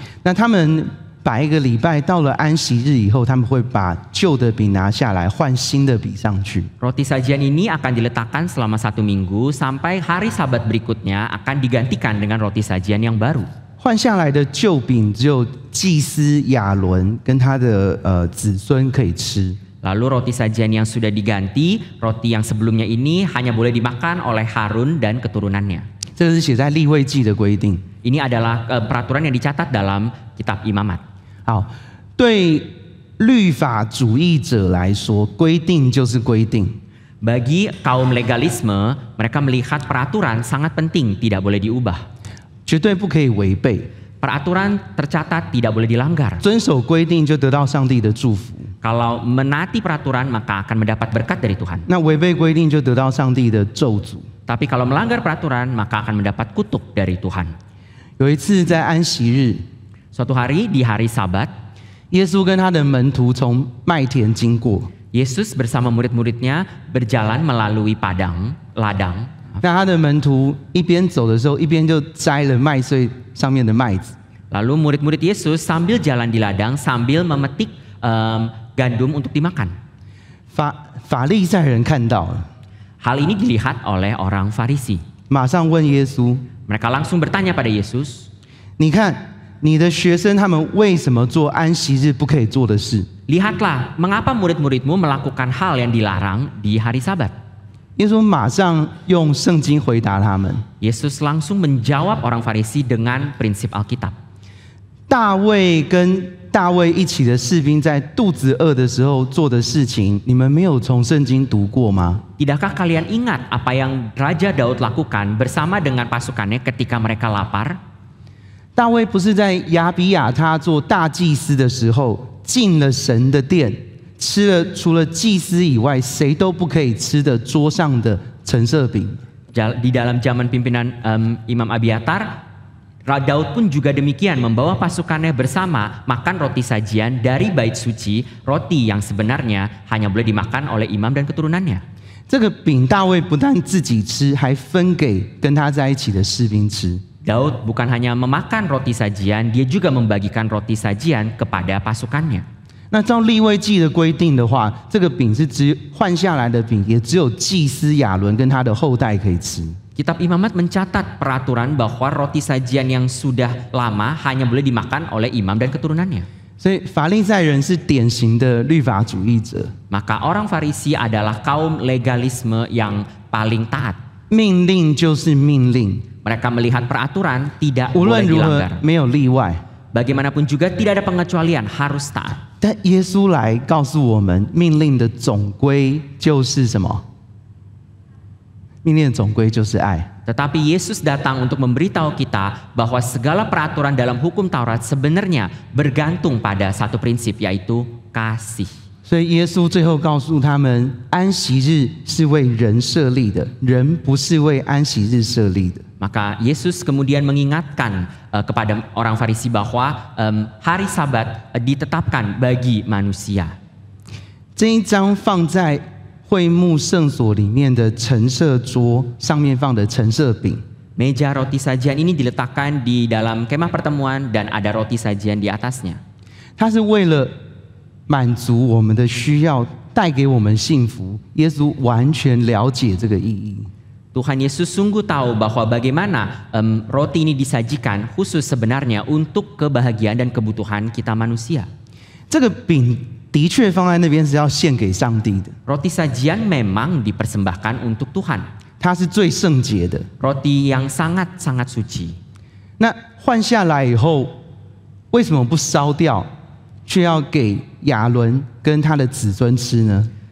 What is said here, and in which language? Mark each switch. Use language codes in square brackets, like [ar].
[zh] 那他们摆一个礼拜，到了安息日以后，他们会把旧的饼拿下来，换新的饼上去。 [id] Roti sajian ini akan diletakkan selama 1 minggu sampai hari Sabat berikutnya akan digantikan dengan roti sajian yang baru. [zh] 换下来的旧饼只有祭司亚伦跟他的子孙可以吃。 [id] Lalu roti sajian yang sudah diganti, roti yang sebelumnya ini hanya boleh dimakan oleh Harun dan keturunannya. [zh] 这是写在利未记的规定。 [id] Ini adalah peraturan yang dicatat dalam kitab Imamat. [zh] 好，对律法主义者来说，规定就是规定。 [id] Bagi kaum legalisme, mereka melihat peraturan sangat penting, tidak boleh diubah. [zh] 绝对不可以违背。 [id] Peraturan tercatat tidak boleh dilanggar. [zh] 遵守规定就得到上帝的祝福。 [id] Kalau menaati peraturan maka akan mendapat berkat dari Tuhan. [zh] 那违背规定就得到上帝的咒诅。 [id] Tapi kalau melanggar peraturan maka akan mendapat kutuk dari Tuhan. [zh] 有一次在安息日， [id] Suatu hari di hari Sabat, [zh] 耶稣跟他的门徒从麦田经过。 [id] Yesus bersama murid-muridnya berjalan melalui ladang. [zh] 那他的门徒一边走的时候，一边就摘了麦穗上面的麦子。 [id] Lalu murid-murid Yesus sambil jalan di ladang sambil memetik gandum untuk dimakan. [zh] 法利赛人看到了， [id] Hal ini dilihat oleh orang Farisi. [zh] 马上问耶稣 [id] Mereka langsung bertanya pada Yesus, [zh] 你看你的学生他们为什么做安息日不可以做的事？ [id] "Lihatlah, mengapa murid-muridmu melakukan hal yang dilarang di hari Sabat?" [zh] 耶稣马上用圣经回答他们。 [id] Yesus langsung menjawab orang Farisi dengan prinsip Alkitab. [zh] 大卫跟大卫一起的士兵在肚子饿的时候做的事情，你们没有从圣经读过吗？ [id] Tidakkah kalian ingat apa yang Raja Daud lakukan bersama dengan pasukannya ketika mereka lapar? [zh] 大卫不是在亚比亚他做大祭司的时候进了神的殿，吃了除了祭司以外谁都不可以吃的桌上的陈设饼。 [id] Di dalam zaman pimpinan Imam Abiatar, Daud pun juga demikian membawa pasukannya bersama makan roti sajian dari bait suci, roti yang sebenarnya hanya boleh dimakan oleh imam dan keturunannya. [zh] 这个饼大卫不但自己吃，还分给跟他在一起的士兵吃。 [id] Daud bukan hanya memakan roti sajian, dia juga membagikan roti sajian kepada pasukannya. [zh] 那照利未记的规定的话，这个饼是换下来的饼，也只有祭司亚伦跟他的后代可以吃。 [id] Kitab Imamat mencatat peraturan bahwa roti sajian yang sudah lama hanya boleh dimakan oleh imam dan keturunannya. [zh] 所以法利赛人是典型的律法主义者， [id] Maka orang Farisi adalah kaum legalisme yang paling taat. [zh] 命令就是命令， [id] Mereka melihat peraturan tidak [zh] 无 [id] boleh [zh] 论如何 [id] dilanggar. [zh] 没有例外。 [id] Bagaimanapun juga tidak ada pengecualian, harus taat. [zh] 但耶稣来告诉我们，命令的总归就是什么？命令的总归就是爱。 [id] Tetapi Yesus datang untuk memberitahu kita bahwa segala peraturan dalam hukum Taurat sebenarnya bergantung pada satu prinsip, yaitu kasih. [zh] 所以耶稣最后告诉他们，安息日是为人设立的，人不是为安息日设立的。 [id] Maka Yesus kemudian mengingatkan kepada orang Farisi bahwa hari Sabat ditetapkan bagi manusia. [zh] 这一章放在会幕圣所里面的陈设桌上面放的陈设饼， [id] Meja roti sajian ini diletakkan di dalam kemah pertemuan dan ada roti sajian di atasnya. [zh] 它是为了满足我们的需要，带给我们幸福。耶稣完全了解这个意义。 [id] Tuhan Yesus sungguh tahu bahwa bagaimana roti ini disajikan khusus sebenarnya untuk kebahagiaan dan kebutuhan kita manusia. [zh] 这个饼的确放在那边是要献给上帝的， [id] Roti sajian memang dipersembahkan untuk Tuhan. [zh] 它是最圣洁的。 [id] roti yang sangat-sangat suci. [zh] 那换下来以后，为什么不烧掉，却要给亚伦跟他的子孙吃呢？